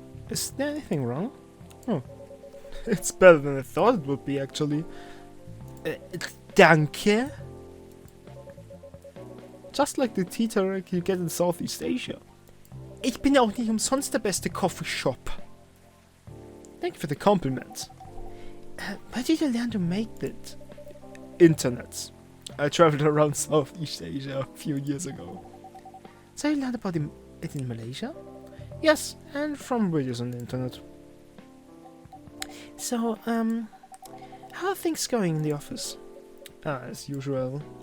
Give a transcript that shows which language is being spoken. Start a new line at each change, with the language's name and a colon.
English: Is there anything wrong? Oh. It's better than I thought it would be, actually. Danke. Just like the tea tarik you get in Southeast Asia.
German: Ich bin ja auch nicht umsonst der beste Coffee Shop.
English: Thank you for the compliment. Where did you learn to make that? Internet. I traveled around Southeast Asia a few years ago. So you learned about it in Malaysia? Yes, and from videos on the internet. So, how are things going in the office? As usual.